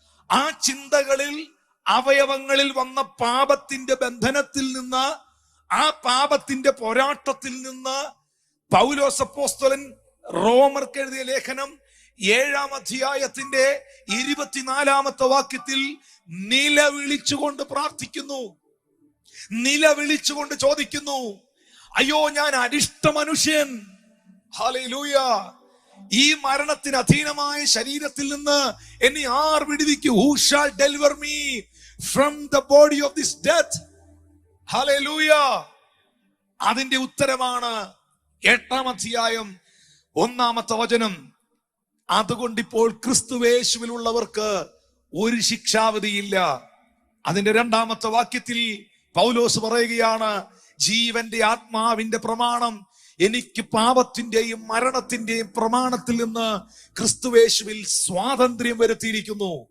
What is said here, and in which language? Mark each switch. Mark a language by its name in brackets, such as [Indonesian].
[Malayalam] ആ ചിന്തകളിൽ, അവയവങ്ങളിൽ വന്ന പാപത്തിന്റെ ബന്ധനത്തിൽ നിന്ന്, ആ പാപത്തിന്റെ പോരാട്ടത്തിൽ നിന്ന് പൗലോസ് അപ്പോസ്തലൻ റോമർക്ക് എഴുതിയ ലേഖനം 7-ാം അധ്യായത്തിന്റെ 24-ാമത്തെ വാക്യത്തിൽ നിലവിളിച്ചുകൊണ്ട് പ്രാർത്ഥിക്കുന്നു, നിലവിളിച്ചുകൊണ്ട് ചോദിക്കുന്നു, അയ്യോ ഞാൻ അരിഷ്ട മനുഷ്യൻ, ഹല്ലേലൂയ, ഈ മരണത്തിന് അധീനമായ ശരീരത്തിൽ നിന്ന് എന്നെ ആർ വിടുവിക്കും? [English] Who shall deliver me from the body of this death? [Malayalam] Hallelujah. അതിന്റെ ഉത്തരമാണ് 8-ാം അധ്യായം 1-ാമത്തെ വചനം. അതുകൊണ്ട് ഇപ്പോൾ ക്രിസ്തുയേശുവിലുള്ളവർക്ക് ഒരു ശിക്ഷാവിധിയില്ല. അതിന്റെ 2-ാമത്തെ വാക്യത്തിൽ പൗലോസ് പറയുകയാണ്, ജീവന്റെ ആത്മാവിന്റെ പ്രമാണം എനിക്ക് പാപത്തിന്റെയും മരണത്തിന്റെയും പ്രമാണത്തിൽ നിന്ന് ക്രിസ്തുയേശുവിൽ സ്വാതന്ത്ര്യം വരുത്തിയിരിക്കുന്നു.